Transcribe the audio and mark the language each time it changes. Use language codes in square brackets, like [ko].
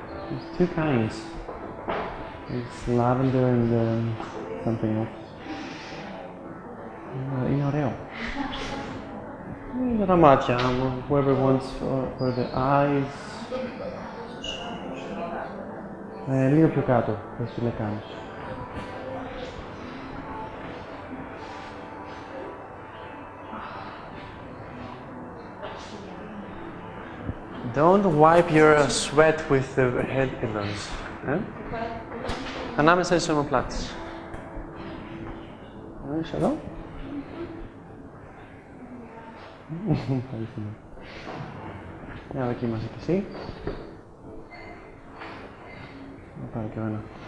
[en] There's two kinds. It's lavender and something else. [el] Είναι ωραίο. Για τα μάτια, [en] whoever wants for the eyes. [el] Λίγο πιο κάτω, θα σου λεκάνεις. [en] Don't wipe your sweat with the head pillows. [el] Ανάμεσα στις ομοπλάτες. Είσαι εδώ. Για δοκίμασε κι εσύ. Να πάρω κι εγώ ένα.